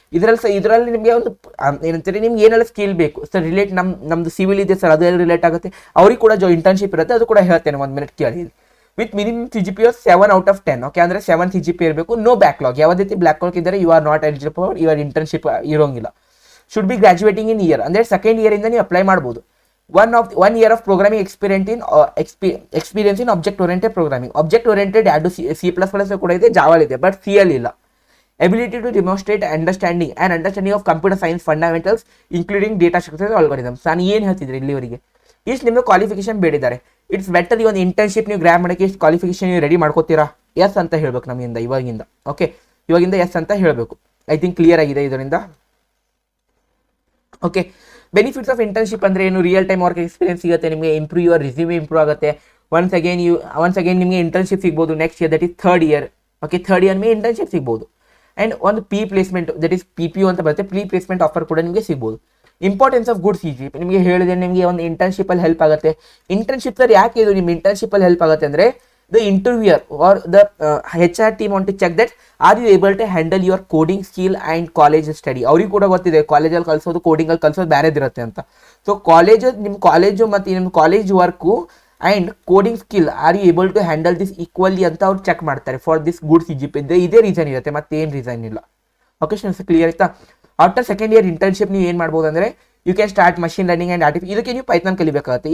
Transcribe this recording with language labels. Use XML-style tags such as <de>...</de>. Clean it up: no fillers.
<kn>ಇದರಲ್ಲಿ ನಿಮಗೆ ಒಂದು ಏನಂತಾರೆ, ನಿಮ್ಗೆ ಏನೆಲ್ಲ ಸ್ಕಿಲ್ ಬೇಕು ಸರ್, ನಮ್ಮದು ಸಿವಿಲ್ ಇದೆ ಸರ್, ಅದೆಲ್ಲ ರಿಲೇಟ್ ಆಗುತ್ತೆ. ಅವ್ರಿಗೆ ಕೂಡ ಇಂಟರ್ನ್ಶಿಪ್ ಇರುತ್ತೆ, ಅದು ಕೂಡ ಹೇಳ್ತೇನೆ 1 minute ಕೇಳಿ.</kn> <en>With minimum CGPA 7/10.</en> <kn>ಓಕೆ, ಅಂದರೆ 7 CGPA ಇರಬೇಕು. No backlog. ಯಾವುದೇ ರೀತಿ ಬ್ಯಾಕ್ಲಾಗ್ ಇದ್ದರೆ</kn> <en>you are not eligible for your internship</en> <kn>ಇರೋಂಗಿಲ್ಲ.</kn> <en>should be graduating in year,</en> <kn>ಅಂದರೆ ಸೆಕೆಂಡ್ ಇಯರಿಂದ ನೀವು ಅಪ್ಲೈ ಮಾಡ್ಬೋದು.</kn> <en>1 year of programming experience in object oriented programming.</en> <kn>Object oriented ಯಾವುದು C++ ಕೂಡ ಇದೆ, ಜಾವಾ ಇದೆ, ಬಟ್ C ಅಲ್ಲಿ ಇಲ್ಲ.</kn> <en>Ability to demonstrate understanding of computer science fundamentals including data structures algorithms.</en> <kn>ನಾನು ಏನು ಹೇಳ್ತಿದ್ರಿ ಇಲ್ಲಿವರೆಗೆ ಇಷ್ಟು ನಿಮ್ಮದು ಕ್ವಾಲಿಫಿಕೇಶನ್ ಬೇಡಿದ್ದಾರೆ.</kn> <en>it's better</en> <kn>ಈ ಒಂದು ಇಂಟರ್ನ್ಶಿಪ್ ನೀವು ಗ್ರ್ಯಾಬ್ ಮಾಡೋಕ್ಕೆ ಇಷ್ಟು ಕ್ವಾಲಿಫಿಕೇಶನ್ ನೀವು ರೆಡಿ ಮಾಡ್ಕೋತೀರಾ? ಎಸ್ ಅಂತ ಹೇಳಬೇಕು ನಮ್ಮಿಂದ ಇವಾಗಿಂದ. ಓಕೆ, ಇವಾಗಿಂದ ಎಸ್ ಅಂತ ಹೇಳಬೇಕು. ಐ ಥಿಂಕ್ ಕ್ಲಿಯರ್ ಆಗಿದೆ ಇದರಿಂದ. ಓಕೆ, ಬೆನಿಫಿಟ್ಸ್ ಆಫ್ ಇಂಟರ್ನ್ಶಿಪ್ ಅಂದರೆ ಏನು? ರಿಯಲ್ ಟೈಮ್ ವರ್ಕ್ ಎಕ್ಸ್ಪೀರಿಯನ್ಸ್ ಸಿಗುತ್ತೆ ನಿಮಗೆ, ಯುವರ್ ರಿಸ್ಯೂಮೆ ಇಂಪ್ರೂವ್ ಆಗುತ್ತೆ. ಒನ್ಸ್ ಅಗೇನ್ ನಿಮಗೆ ಇಂಟರ್ನ್ಶಿಪ್ ಸಿಗ್ಬೋದು next year,</kn> <en>That is third year.</en> <kn>Okay, third year ನಿಮಗೆ ಇಂಟರ್ನ್ಶಿಪ್ ಸಿಗ್ಬೋದು. ಆ್ಯಂಡ್ ಒಂದು ಪ್ಲೇಸ್ಮೆಂಟ್, ದಟ್ ಇಸ್ PPO ಅಂತ ಬರುತ್ತೆ, ಪ್ಲೇಸ್ಮೆಂಟ್ ಆಫರ್ ಕೂಡ ನಿಮಗೆ ಸಿಗ್ಬೋದು. ಇಂಪಾರ್ಟೆನ್ಸ್ ಆಫ್ ಗುಡ್ CGPA ನಿಮಗೆ ಹೇಳಿದೆ, ನಿಮಗೆ ಒಂದು ಇಂಟರ್ನ್ಶಿಪ್ಪಲ್ಲಿ ಹೆಲ್ಪ್ ಆಗುತ್ತೆ. ಇಂಟರ್ನ್ಶಿಪ್ ಸರ್ ಯಾಕೆ ಇದು ನಿಮ್ಮ ಇಂಟರ್ನ್ಶಿಪ್ಪಲ್ಲಿ ಹೆಲ್ಪ್ ಆಗುತ್ತೆ ಅಂದರೆ,</kn> <en>The interviewer are the HR team want to check that are you able to handle your coding skill and college study.</en> <kn>ಅವ್ರಿಗೆ ಕೂಡ ಗೊತ್ತಿದೆ ಕಾಲೇಜಲ್ಲಿ ಕಲಿಸೋದು, ಕೋಡಿಂಗಲ್ಲಿ ಕಲಿಸೋದು ಬೇರೆದಿರುತ್ತೆ ಅಂತ. ಸೊ ನಿಮ್ಮ ಕಾಲೇಜು ಮತ್ತು ನಿಮ್ಮ college work and coding skill</kn> <en>are you able to handle this equally</en> <kn>ಅಂತ ಅವ್ರು ಚೆಕ್ ಮಾಡ್ತಾರೆ ಫಾರ್ ದಿಸ್ ಗುಡ್ CGPA. ಇದೇ ರೀಸನ್ ಇರುತ್ತೆ, ಮತ್ತೇನು ರೀಸನ್ ಇಲ್ಲ. ಓಕೆ ಸ್ಟೂಡೆಂಟ್ಸ್, ಕ್ಲಿಯರ್ ಆಯ್ತಾ? ಆಫ್ಟರ್ ಸೆಕೆಂಡ್ ಇಯರ್ ಇಂಟರ್ನ್ಶಿಪ್ ನೀವು ಏನು ಮಾಡ್ಬೋದು ಅಂದರೆ,</kn> <en>you can start machine learning</en> <kn>and ಇದಕ್ಕೆ ನೀವು ಪೈಥಾನ್ ಕಲಿಬೇಕಾಗುತ್ತೆ.</kn>